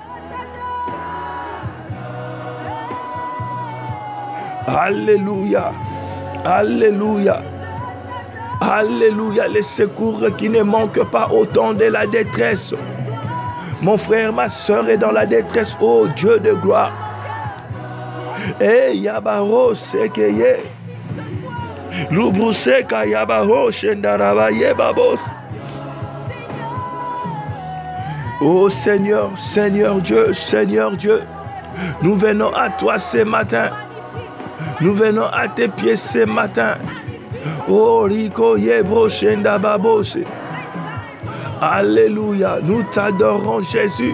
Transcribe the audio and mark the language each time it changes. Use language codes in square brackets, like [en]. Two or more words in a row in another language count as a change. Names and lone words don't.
[fr] Alléluia. Alléluia. Alléluia. Les secours qui ne manquent pas au temps de la détresse. Mon frère, ma soeur est dans la détresse. Oh Dieu de gloire. Eh Yabaro sekeye. Lubruseka Yabaro shendarabaye babos. Oh Seigneur, Seigneur Dieu, nous venons à toi ce matin. Nous venons à tes pieds ce matin. Oh Rico Yebro Shenda Babose. Alléluia. Nous t'adorons Jésus.